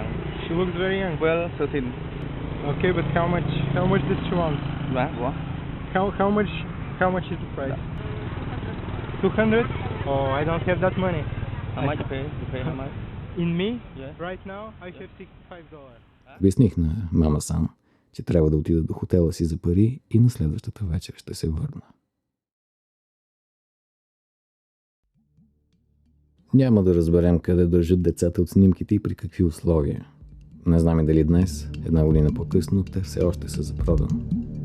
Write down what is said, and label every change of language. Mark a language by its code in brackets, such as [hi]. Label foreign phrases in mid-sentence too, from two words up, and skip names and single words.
[en] She looks very young. Well, 13. Okay, but how much does she want? What? How much is the price? 200? Oh, I don't have that money. How much you pay? You pay how much? In me? Yeah. Right now, I have $65. [bg] Обясних на Мама Сан, че трябва да отида до хотела си за пари и на следващата вечер ще се върна. Няма да разберем къде държат децата от снимките и при какви условия. Не знам и дали днес, една година по-късно, те все още са за продан.